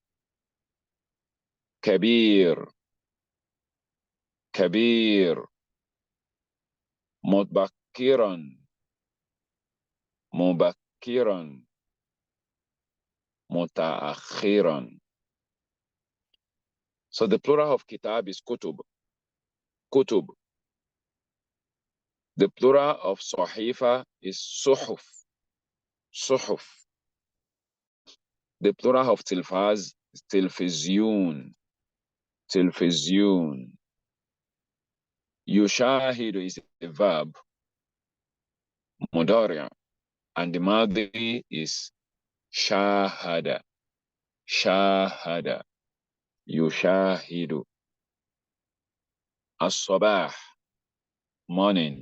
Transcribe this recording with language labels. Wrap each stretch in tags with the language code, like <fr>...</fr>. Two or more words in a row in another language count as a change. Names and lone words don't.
<ar>كبير. كبير. مبكرا. مبكرا. متأخرا.</ar> <en>So the plural of kitab is kutub. Kutub. The plural of sahifa is suhuf. Suhuf. The plural of tilfaz is tilfizyun. Tilfizyun. Yushahidu is a verb, mudari', and the madi is shahada. Shahada. Yushahidu. As-sabah, morning.</en>